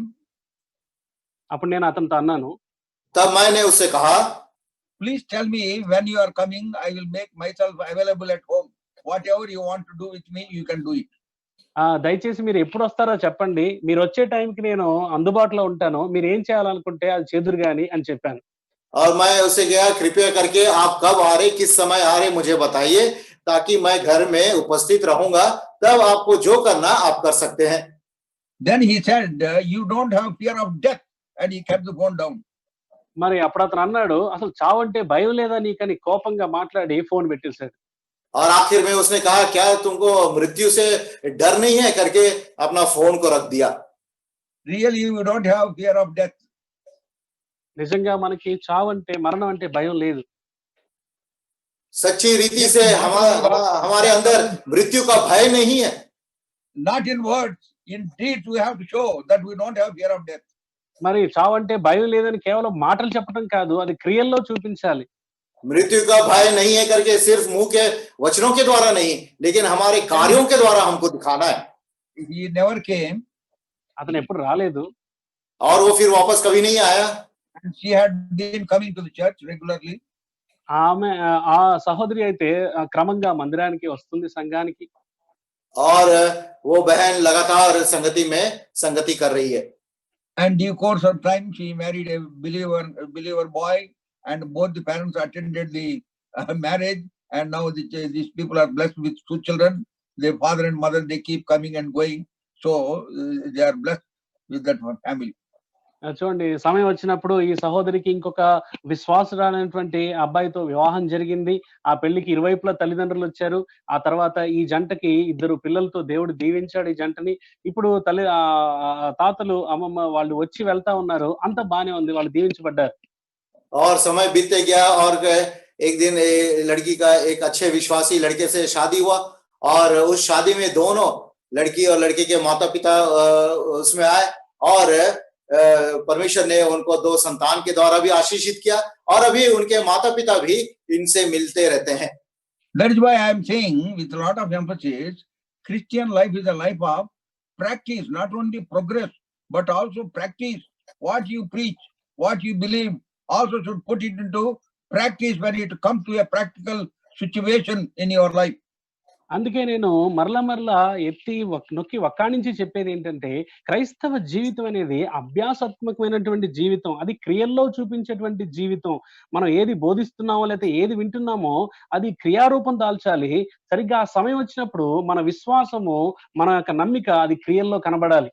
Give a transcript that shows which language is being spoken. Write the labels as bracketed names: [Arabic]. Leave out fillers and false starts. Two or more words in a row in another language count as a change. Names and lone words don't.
[Telugu] అప్పుడు నేను అతనితో అన్నాను, [Hindi] तब मैंने उससे कहा, [English] please tell me when you are coming. I will make myself available at home. Whatever you want to do with me, you can do it. [Telugu] దయచేసి మీరు ఎప్పుడు వస్తారో చెప్పండి, మీరు వచ్చే టైంకి నేను అందుబాటులో ఉంటాను, మీరు ఏం చేయాలనుకుంటే అది చేదురు గాని అని చెప్పాను. [Hindi] और मैं उससे कहा, कृपया करके आप कब आ रहे, किस समय आ रहे मुझे बताइए, ताकि मैं घर में उपस्थित रहूंगा, तब आपको जो करना आप कर सकते हैं। [English] Then he said, you don't have fear of death, and he kept the phone down. [Telugu] మరి అప్పుడు అతను అన్నాడు, అసలు చావంటే భయం లేదా నీకని కోపంగా మాట్లాడి ఫోన్ పెట్టేశాడు. [Hindi] और आखिर में उसने कहा, क्या तुमको मृत्यु से डर नहीं है, करके अपना फोन को रख दिया। [English] Really, you don't have fear of death. [Telugu] నిజంగా మనకి చావంటే, మరణం అంటే భయం లేదు. [Hindi] सच्ची रीति से हमारे अंदर मृत्यु का भय नहीं है। [English] Not in words, in deeds we have to show that we don't have fear of death. [Telugu] మరి చావంటే భయం లేదని కేవలం మాటలు చెప్పడం కాదు, అది క్రియల్లో చూపించాలి. [Hindi] मृत्यु का भय नहीं है करके सिर्फ मुंह के वचनों के द्वारा नहीं, लेकिन हमारे कार्यों के द्वारा हमको दिखाना है। [English] He never came. [Telugu] అతను ఎప్పుడు రాలేదు. [Hindi] और वो फिर वापस कभी नहीं आया। [English] And she had been coming to the church regularly. [Telugu] ఆమె ఆ సహోదరి అయితే క్రమంగా మందిరానికి వస్తుంది, సంఘానికి. [Hindi] और वो बहन लगातार संगति में संगति कर रही है। [English] And due course of time, she married a believer boy, and both the parents attended the marriage. And now these people are blessed with 2 children. Their father and mother, they keep coming and going. So they are blessed with that family. [Telugu] చూడండి, సమయం వచ్చినప్పుడు ఈ సహోదరికి ఇంకొక విశ్వాసురాలైనటువంటి అబ్బాయితో వివాహం జరిగింది. ఆ పెళ్లికి ఇరువైపులా తల్లిదండ్రులు వచ్చారు. ఆ తర్వాత ఈ జంటకి 2 పిల్లలతో దేవుడు దీవించాడు ఈ జంటని. ఇప్పుడు తాతలు అమ్మమ్మ వాళ్ళు వచ్చి వెళ్తా ఉన్నారు. అంత బానే ఉంది, వాళ్ళు దీవించబడ్డారు. [Hindi] और समय बीतते गया और एक दिन लड़की का एक अच्छे विश्वासी लड़के से शादी हुआ, और उस शादी में दोनों लड़की और लड़के के माता पिता उसमें आए, और परमेश्वर ने उनको 2 संतान के द्वारा भी आशीषित किया, और अभी उनके माता पिता भी इनसे मिलते रहते हैं। [English] That is why I am saying with a lot of emphasis, Christian life is a life of practice, not only progress, but also practice what you preach, what you believe also should put it into practice when it comes to a practical situation in your life. [Telugu] అందుకే నేను మరలా ఎత్తి నొక్కి వక్కాణించి చెప్పేది ఏంటంటే, క్రైస్తవ జీవితం అనేది అభ్యాసాత్మకమైనటువంటి జీవితం. అది క్రియల్లో చూపించేటువంటి జీవితం. మనం ఏది బోధిస్తున్నామో లేతే ఏది వింటున్నామో అది క్రియారూపం దాల్చాలి. సరిగ్గా ఆ సమయం వచ్చినప్పుడు మన విశ్వాసము, మన యొక్క నమ్మిక అది క్రియల్లో కనబడాలి.